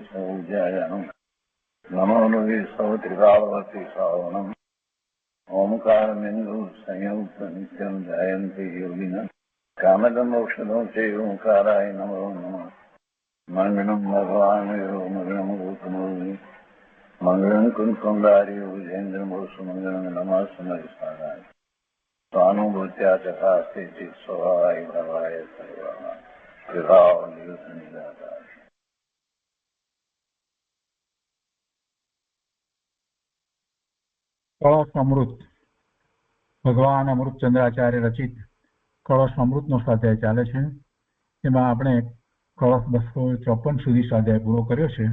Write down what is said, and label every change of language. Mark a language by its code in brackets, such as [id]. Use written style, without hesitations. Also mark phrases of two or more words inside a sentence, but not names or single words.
[sa] सौज्यायानं नमो लोये सौत्रिकावती सावनं ओंकारमिन्दु संयुक्त नित्यं जयन्ति योगिनः कामदमोक्षदं चैव ओंकाराय नमो नमः मङ्गलं भगवान् यो मङ्गलं गौतमोऽग्नि मङ्गलं कुञ्कुण्डार्यो विजेन्द्रमोसुमङ्गलं नमः समयसाराय स्वानुभूत्या चकास्ते चित् स्वभावाय भवाय सर्वः विभाव निरुद्ध निराकार। [gu] કળશ અમૃત ભગવાન અમૃતચંદ્રાચાર્ય રચિત કળશ અમૃતનો સ્વાધ્યાય ચાલે છે. એમાં આપણે કળશ 254 સુધી સ્વાધ્યાય પૂરો કર્યો છે.